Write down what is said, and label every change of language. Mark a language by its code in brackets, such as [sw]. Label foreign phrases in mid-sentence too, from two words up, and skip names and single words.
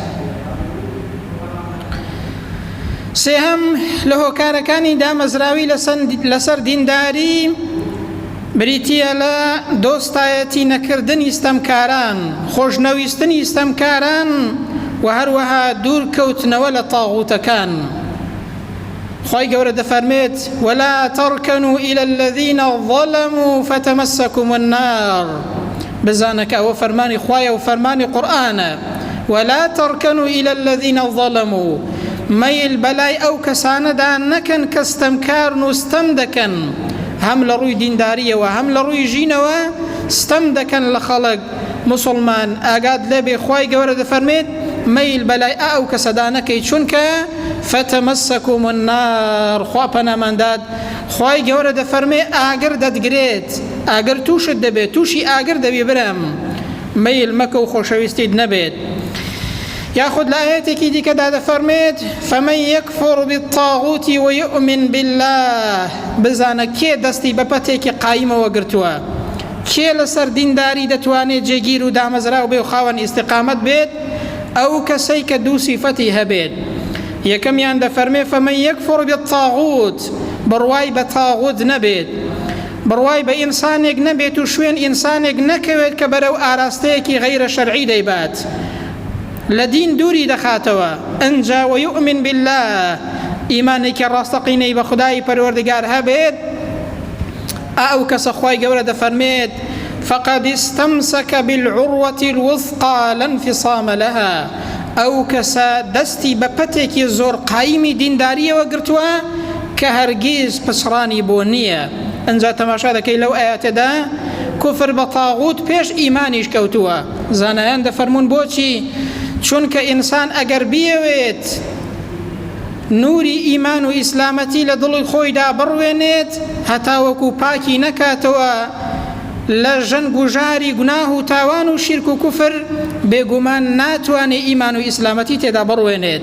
[ckb] سێهەم لە هۆکارەکانی دامەزراوی لەسەر دینداری بریتیە لە دۆستایەتی نەکردنی ستەمکاران، خۆشنەویستنی ستەمکاران و هەروەها دوورکەوتنەوە لە تاغوتەکان. خوای گەورە دەفەرمێت [ar] ولا تركنوا إلى الذين ظلموا فتمسكم النار، [ckb] بزانە کە ئەوە فەرمانی خوایە و فەرمانی قورئانە. [ar] ولا تركنوا إلى الذين ظلموا، [ckb] مەیل بەلای ئەو کەسانەدا نەکەن کە ستەمکارن و ستەم دەکەن، هەم لە ڕووی دینداریەوە هەم لە ڕووی ژینەوە ستەم دەکەن لە خەڵک مسلمان. ئاگاد لێبێ خوای گەورە دەفەرمێت مەیل بەلای ئەو کەسەدا نەکەی، چونکە [ar] فتمسكم النار، [ckb] خوا پەناماندات. خوای گەورە دەفەرمێ ئاگر دەدگرێت، ئاگر تووشت دەبێت، تووشی ئاگر دەبێ برم، مەیل مەکە و خۆشەویستیت نەبێت. یاخود لە ئاەتێکی دیکەدا دەفەرمێت [ar] فمن يكفر بالطاغوت ويؤمن بالله، [ckb] بزانە کێ دەستی بە پەتێکی قایمەوە گرتووە، کێ لەسەر دینداری دەتوانێت جێگیر و دامەزراو بێ و خاوەن ئیستیقامەت بێت، ئەو کەسەی کە دوو سیفەتی هەبێت. یەکەمیان دەفەرمێ [ar] فمن يكفر بالطاغوت، [ckb] بڕوای بە تاغوت نەبێت، بڕوای بە ئینسانێک نەبێت و شوێن ئینسانێک نەکەوێت کە بەرەو ئاراستەیەکی غەیرە شەرعی دەیبات، لە دین دووری دەخاتەوە. ئەنجا [ar] ويؤمن بالله، [ckb] ئیمانێکی ڕاستەقینەی بە خودای پەروەردگار هەبێت، ئەو کەسە خوای گەورە دەفەرمێت [ar] فقد استمسك بالعروة الوثقى لا انفصام لها، [ckb] ئەو کەسە دەستی بە پەتێکی زۆر قایمی دینداریەوە گرتووە کە هەرگیز پسڕانی بۆ نییە. ئەنجا تەماشا دەکەی لەو ئاەتەدا کوفر بە تاغوت پێش ئیمانیش کەوتووە. زانایان دەفەرمون بۆچی؟ چونکە ئینسان ئەگەر بیەوێت نوری ئیمان و ئیسلامەتی لە دڵی خۆیدا بڕوێنێت، هەتاوەکو پاکی نەکاتەوە لە ژەنگ و ژاری گوناه و تاوان و شیرک و کوفر بێگومان ناتوانێت ئیمان و ئیسلامەتی تێدا بڕوێنێت.